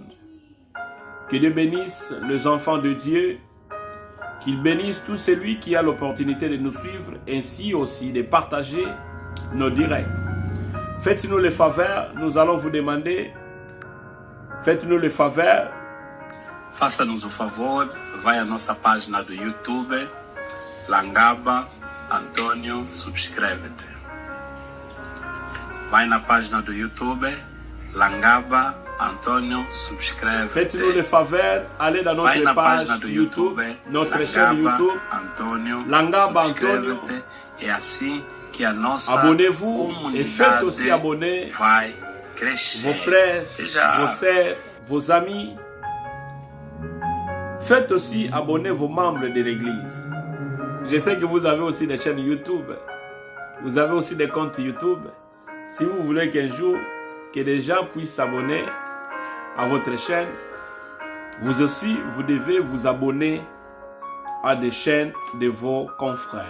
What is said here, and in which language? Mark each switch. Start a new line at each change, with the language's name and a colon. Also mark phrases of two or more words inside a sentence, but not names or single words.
French: Que Dieu bénisse les enfants de Dieu. Qu'il bénisse tout celui qui a l'opportunité de nous suivre, ainsi aussi de partager nos directs. Faites-nous le faveur, nous allons vous demander. Faites-nous le faveur.
Portuguese: Faça-nos o favor, vai à nossa página do YouTube, Langaba Antônio, subscreve-te. Vai na página do YouTube, Langaba Antônio, subscreve-te.
French: Faites-nous le faveur, allez dans notre page YouTube, notre chaîne YouTube, Antônio, Langaba Antônio.
Portuguese: É assim que a nossa
French: abonnez-vous et faites aussi abonner
Portuguese: vai crescer.
French: Vos frères, vos sœurs, vos amis. Faites aussi abonner vos membres de l'église. Je sais que vous avez aussi des chaînes YouTube. Vous avez aussi des comptes YouTube. Si vous voulez qu'un jour, que des gens puissent s'abonner à votre chaîne, vous aussi, vous devez vous abonner à des chaînes de vos confrères.